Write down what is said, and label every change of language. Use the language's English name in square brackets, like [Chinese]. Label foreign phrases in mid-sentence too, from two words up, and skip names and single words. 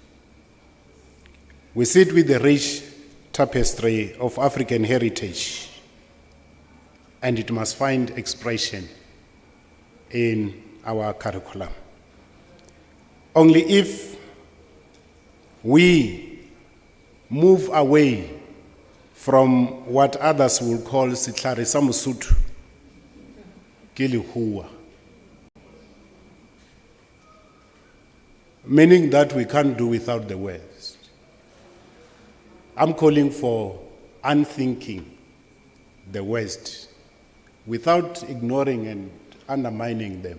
[English] We sit with the rich tapestry of African heritage, and it must find expression in our curriculum. Only if we move away from what others will call [Southern Sotho] sitlare sa Mosotho ke lehua, [English] meaning that we can't do without the West. I'm calling for unthinking the West without ignoring and undermining them.